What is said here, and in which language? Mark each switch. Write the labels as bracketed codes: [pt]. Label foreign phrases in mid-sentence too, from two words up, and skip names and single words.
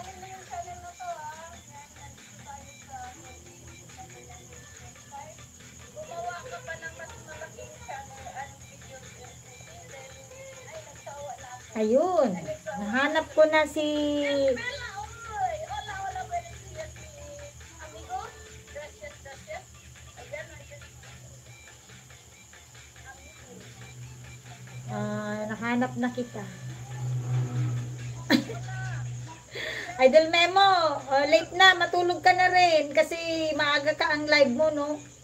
[tl] Gumawa ka pa ng mas malaking channel at videos and ay, nagsawa na ako. Ayun. Nahanap ko na si... Bella, oy! [es] Hola, hola, buenos días, si amigo. Gracias, gracias. [tl] Ayan, ayan. Nahanap na kita. Idol Memo, late na, matulog ka na rin kasi maaga ka ang live mo, no?